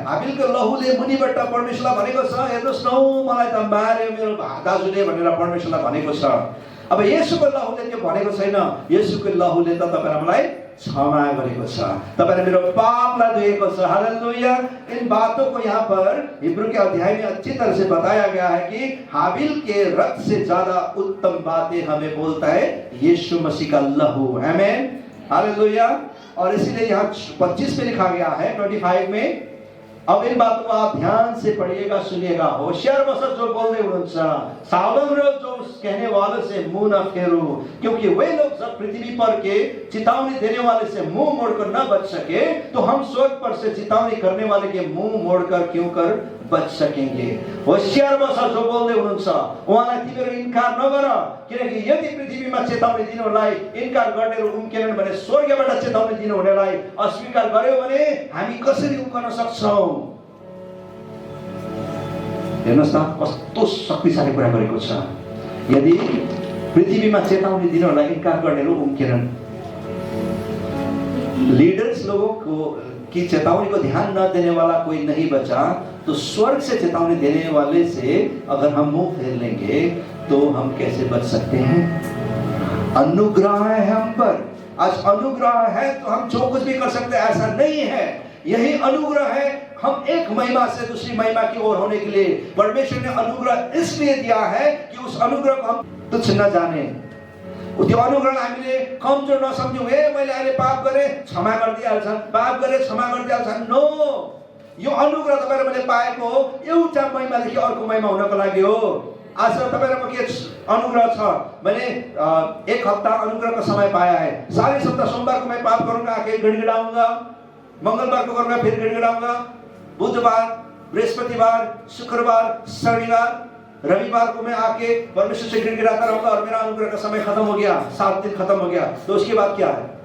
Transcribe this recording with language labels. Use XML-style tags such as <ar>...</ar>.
<ne>हाबिल के लहूले मुनिबाट परमेश्वरलाई भनेको छ, हेर्नुहोस् न मलाई त मार्यो मेरो दाजुले भनेर परमेश्वरलाई भनेको छ। अब येशूको लहूले त्यो भनेको छैन। येशूको लहूले त तपाईहरुलाई मलाई क्षमा गरेको छ, तपाईहरुले मेरो पापलाई धोएको छ। हालेलुया।</ne> <hi>इन बातों को यहाँ पर हिब्रू के अध्याय में अच्छी तरह से बताया गया है कि हाबिल के रक्त से ज्यादा उत्तम बातें हमें बोलता है यीशु मसीह का लहू। आमीन। हालेलुया। और इसीलिए यहाँ 25 में लिखा गया है, 25 में। अब इन बातों को आप ध्यान से पढ़िएगा, सुनिएगा। होशियार बस जो बोलने उन्होंने सावधान रहो, जो कहने वाले से मुंह न फेरो, क्योंकि वे लोग जब पृथ्वी पर के चेतावनी देने वाले से मुंह मोड़कर न बच सके, तो हम स्वर्ग पर से चेतावनी करने वाले के मुंह मोड़कर क्यों कर बच सकेंगे।</hi> <ne>होशियार बस जो बोल्दै हुनुहुन्छ उहाँलाई तिमीहरू इन्कार नगर, किनकि यदि पृथ्वीमा चेतावनी दिनुहुनेलाई इन्कार गर्नेहरू उम्केनन् भने स्वर्गबाट चेतावनी दिनुहुनेलाई अस्वीकार गर्यो भने हामी कसरी उम्कन सक्छौं? हेर्नुहोस् न कस्तो शक्तिशाली कुरा गरेको छ। यदि पृथ्वीमा चेतावनी दिनुहुनेलाई इन्कार गर्नेहरू उम्केनन्,</ne> <hi>लीडर्स लोगों को कि चेतावनी को ध्यान न देने वाला कोई नहीं बचा, तो स्वर्ग से चेतावनी देने वाले से अगर हम मुंह फेर लेंगे तो हम कैसे बच सकते हैं? अनुग्रह है हम पर। आज अनुग्रह है तो हम जो कुछ भी कर सकते हैं, ऐसा नहीं है। यही अनुग्रह है, हम एक महिमा से दूसरी महिमा की ओर होने के लिए परमेश्वर ने अनुग्रह इसलिए दिया है कि उस अनुग्रह को हम तुच्छ न जाने,</hi> <ne>त्यो अनुग्रह हामीले कमजोर नसम्झौं। हे मैले अहिले पाप गरे क्षमा गरिदिइहाल्छन्, पाप गरे क्षमा गरिदिइहाल्छन्। नो, यो अनुग्रह तपाईहरु मैले पाएको एउटा महिमादेखि अर्को महिमा हुनको लागि हो। आज तपाईहरुको के अनुग्रह छ?</ne> <hi>मैंने एक हफ्ता अनुग्रह का समय पाया है। सारे सप्ताह सोमवार को मैं पाप करूंगा, आके गिड़गिड़ाऊंगा, मंगलवार को करूंगा फिर गिड़गिड़ाऊंगा, बुधवार, बृहस्पतिवार, शुक्रवार, शनिवार, रविवार को मैं आके परमेश्वर से गिड़गिड़ाता रहूंगा और मेरा अनुग्रह का समय खत्म हो गया, 7 दिन खत्म हो गया। तो उसके बाद क्या है?</hi>